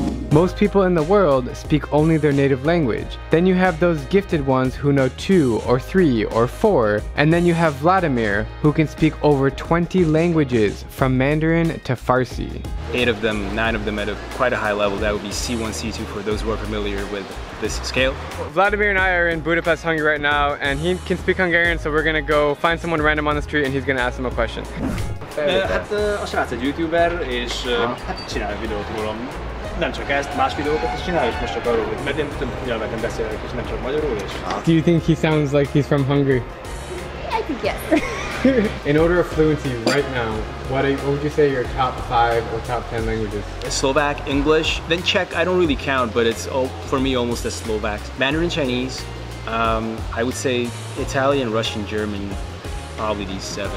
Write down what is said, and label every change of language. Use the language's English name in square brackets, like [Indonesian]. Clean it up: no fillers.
[English] Most people in the world speak only their native language. Then you have those gifted ones who know 2 or 3 or 4, and then you have Vladimir, who can speak over 20 languages from Mandarin to Farsi. 8 of them, 9 of them at quite a high level. That would be C1, C2 for those who are familiar with this scale. Vladimir and I are in Budapest, Hungary right now, and he can speak Hungarian, so we're gonna go find someone random on the street and he's gonna ask him a question. [Hungarian] Hát a srác egy YouTuber, és csinál videót rólam. Nem csak ezt, más videókat is csinál, és most csak arról, mert én több nyelveken beszélek, és nem csak magyarul, és... [English] Do you think he sounds like he's from Hungary? I think yes. In order of fluency right now, what would you say your top 5 or top 10 languages? Slovak, English, then Czech, I don't really count, but it's for me almost as Slovak. Mandarin Chinese, I would say Italian, Russian, German, probably these 7.